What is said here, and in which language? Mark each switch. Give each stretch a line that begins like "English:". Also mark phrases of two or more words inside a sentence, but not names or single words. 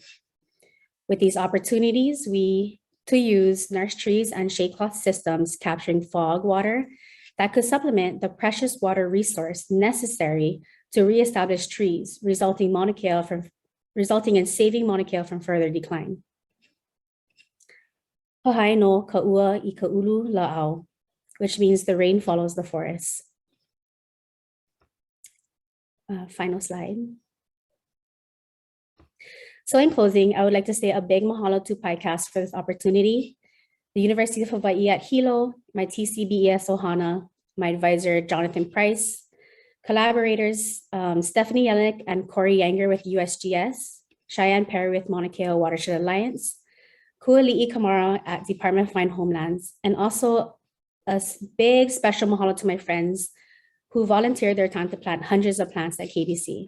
English: With these opportunities, to use nurse trees and shade cloth systems capturing fog water that could supplement the precious water resource necessary to reestablish trees, resulting in saving Mauna Kea from further decline.
Hawaiian: Pahai no ka'ua I ka'ulu la'au,
English: which means the rain follows the forest. Final slide. So in closing, I would like to say a big mahalo to PICAST for this opportunity. the University of Hawaii at Hilo, my TCBES Ohana, my advisor, Jonathan Price, collaborators, Stephanie Yelenick and Corey Yanger with USGS, Cheyenne Perry with Mauna Kea Watershed Alliance, Kuali'i Kamara at Department of Fine Homelands, and also a big special mahalo to my friends who volunteered their time to plant hundreds of plants at KBC.